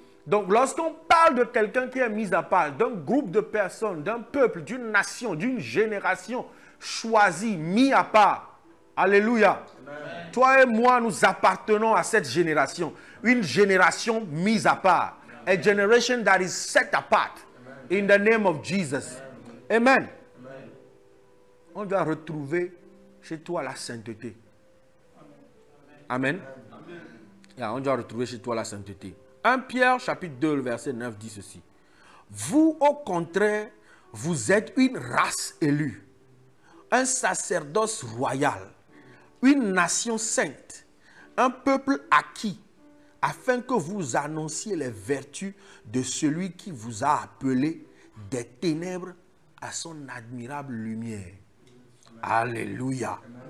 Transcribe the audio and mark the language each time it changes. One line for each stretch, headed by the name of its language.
French: Donc, lorsqu'on parle de quelqu'un qui est mis à part, d'un groupe de personnes, d'un peuple, d'une nation, d'une génération choisie, mis à part, alléluia. Amen. Toi et moi, nous appartenons à cette génération. Une génération mise à part.
English: A generation that is set apart. In the name of Jesus. Amen. Amen.
French: On doit retrouver chez toi la sainteté. Amen. Amen. Yeah, on doit retrouver chez toi la sainteté. 1 Pierre chapitre 2, le verset 9 dit ceci. Vous, au contraire, vous êtes une race élue, un sacerdoce royal, une nation sainte, un peuple acquis, afin que vous annonciez les vertus de celui qui vous a appelé des ténèbres à son admirable lumière. Amen. Alléluia.